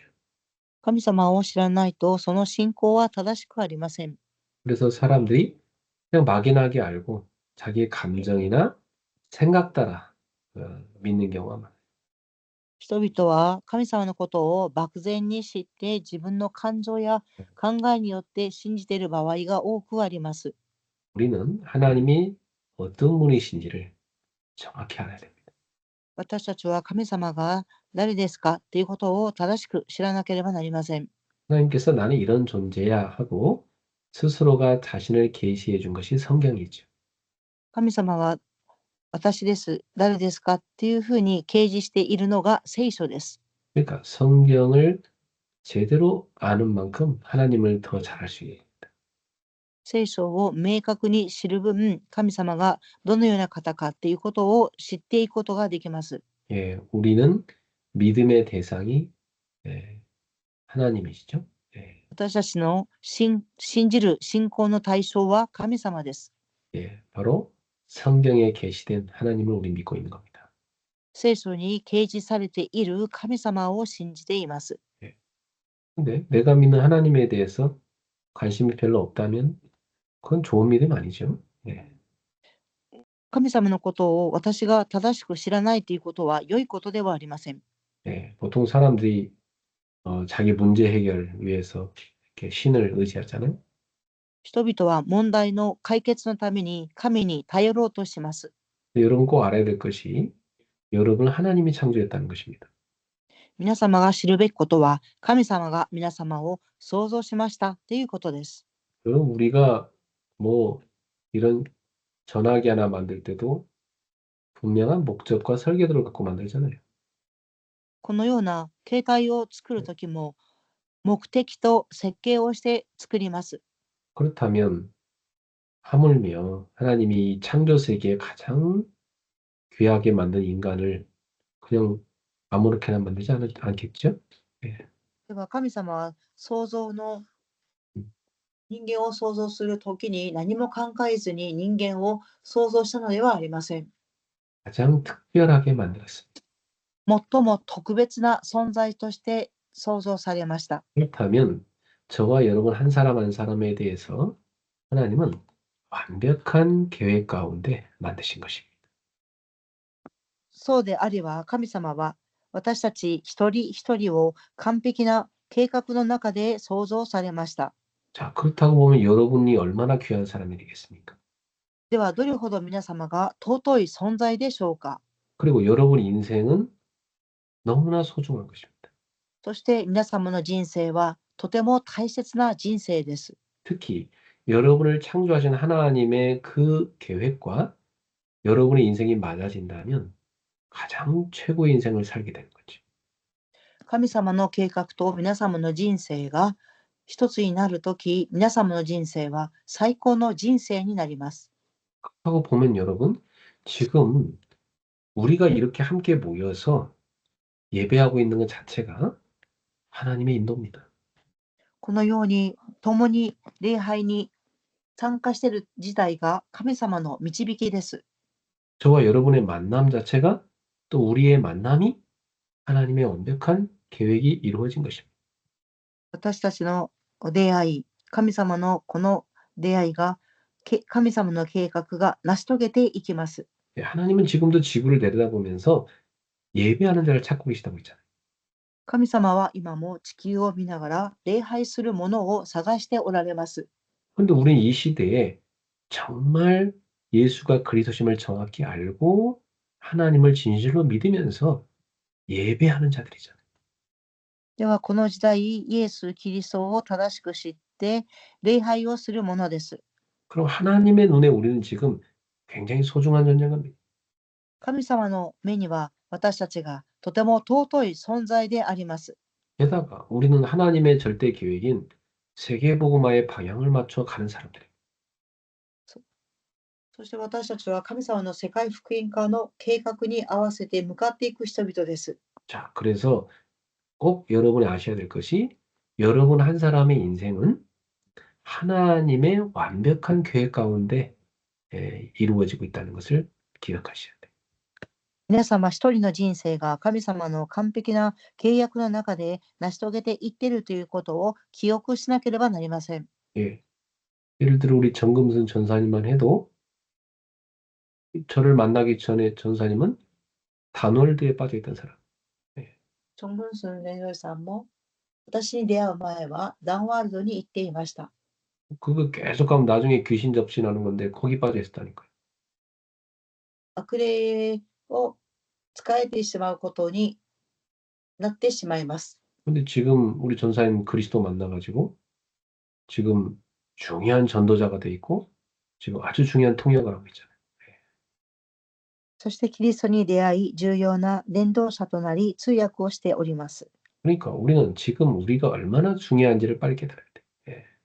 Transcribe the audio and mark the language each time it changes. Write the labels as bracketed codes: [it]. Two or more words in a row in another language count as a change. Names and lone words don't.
[ja] 神様を知らないとその信仰は正しくありません。 [ko] 그래서 사람들이 그냥 막연하게 알고 자기의 감정이나 생각 따라 믿는 경우가 많아요. [ja] 人々は神様のことを漠然に知って自分の感情や考えによって信じている場合が多くあります。 [ko] 우리는 하나님이 어떤 분이신지를 정확히 알아야 됩니다. [ja] 私たちは神様が誰ですかということを正しく知らなければなりません。 [ko] 하나님께서 나는 이런 존재야 하고 스스로가 자신을 계시해 준 것이 성경이죠. [ja] 神様は私です、誰ですかっていうふうに掲示しているのが聖書です。 [ko] 그러니까 성경을 제대로 아는 만큼 하나님을 더 잘할 수 있어요. [ja] 聖書を明確に知る分、神様がどのような方かっていうことを知っていくことができます。 [ko] 예, 우리는 믿음의 대상이 예, 하나님이시죠. 예, [ja] 私たちの信じる信仰の対象は神様です。 [ko] 예, 바로 성경에 계시된 하나님을 우리 믿고 있는 겁니다. [ja] 聖書に掲示されている神様を信じています。 [ko] 예. 근데 내가 믿는 하나님에 대해서 관심이 별로 없다면 그건 좋은 믿음 아니죠. 예, [ja] 神様のことを私が正しく知らないということは良いことではありません。 [ko] 예, 보통 사람들이 자기 문제 해결 위해서 이렇게 신을 의지하잖아요. [ja] 人々は問題の解決のために神に頼ろうとします。 [ko] 근데 여러분 꼭 알아야 될 것이 여러분을 하나님이 창조했다는 것입니다. [ja] 皆様が知るべきことは、神様が皆様を創造しましたということです。 [ko] 그럼 우리가 뭐 이런 전화기 하나 만들 때도 분명한 목적과 설계도를 갖고 만들잖아요. [ja] このような携帯を作るときも、目的と設計をして作ります。 [ko] 그렇다면 하물며 하나님이 이 창조 세계에 가장 귀하게 만든 인간을 그냥 아무렇게나 만들지 않겠죠? 예. [ja] では神様は創造の 음, 人間を創造するときに何も考えずに人間を創造したのではありません。 [ko] 가장 특별하게 만들었습니다. [ja] 最も特別な存在として創造されました。 [ko] 그렇다면 저와 여러분 한 사람 한 사람에 대해서 하나님은 완벽한 계획 가운데 만드신 것입니다. [ja] そうであれば神様は私たち一人一人を完璧な計画の中で創造されました。 [ko] 자, 그렇다고 보면 여러분이 얼마나 귀한 사람이 되겠습니까? [ja] ではどれほど皆様が尊い存在でしょうか。 [ko] 그리고 여러분 인생은 너무나 소중한 것입니다. [ja] そして皆様の人生はとても大切な人生です。 [ko] 특히 여러분을 창조하신 하나님의 그 계획과 여러분의 인생이 맞아진다면 가장 최고의 인생을 살게 되는 거죠. [ja] 神様の計画と皆様の人生が一つになるとき、皆様の人生は最高の人生になります。 [ko] 하고 보면 여러분, 지금 우리가 이렇게 함께 모여서 예배하고 있는 것 자체가 하나님의 인도입니다. [ja] このように共に礼拝に参加している自体が神様の導きです。 [ko] 저와 여러분의 만남 자체가 또 우리의 만남이 하나님의 완벽한 계획이 이루어진 것입니다. [ja] 私たちの出会い、神様のこの出会いが神様の計画が成し遂げていきます。 [ko] 예, 하나님은 지금도 지구를 내려다보면서 예배하는 자를 찾고 계시다고 했잖아요. [ja] 神様は今も地球を見ながら礼拝するものを探しておられます。 [ko] 그런데 우리는 이 시대에 정말 예수가 그리스도심을 정확히 알고 하나님을 진실로 믿으면서 예배하는 자들이잖아요. [ja] ではこの時代、イエス・キリストを正しく知って礼拝をするものです。 [ko] 그럼 하나님의 눈에 우리는 지금 굉장히 소중한 존재입니다. [ja] 神様の目には私たちがとても尊い存在であります。 [ko] 게다가 우리는 하나님의 절대 계획인 세계복음화의 방향을 맞춰 가는 사람들이에요. [ja] そして私たちは神様の世界福音化の計画に合わせて向かっていく人々です。 [ko] 자, 그래서 꼭 여러분이 아셔야 될 것이 여러분 한 사람의 인생은 하나님의 완벽한 계획 가운데 이루어지고 있다는 것을 기억하셔야 돼요. [ja] 皆様一人の人生が神様の完璧な契約の中で成し遂げていっているということを記憶しなければなりません。 [ko] 예. 예를 들어 우리 정금순 전사님만 해도 저를 만나기 전에 전사님은 단월드에 빠져 있던 사람. 예. [ja] チョン・ブンスン伝道師さんも私に出会う前はダンワールドに行っていました。 [ko] 그거 계속 가면 나중에 귀신 접신하는 건데 거기 빠져 있었다니까요. [ja] 悪霊を使えてしまうことになってしまいます。 [ko] 근데 지금 우리 전사님 그리스도 만나가지고 지금 중요한 전도자가 돼 있고 지금 아주 중요한 통역을 하고 있잖아요. [ja] そしてキリストに出会い、重要な伝道者となり、通訳をしております。 [ko] 그러니까 우리는 지금 우리가 얼마나 중요한지를 빨리 깨달아야 돼.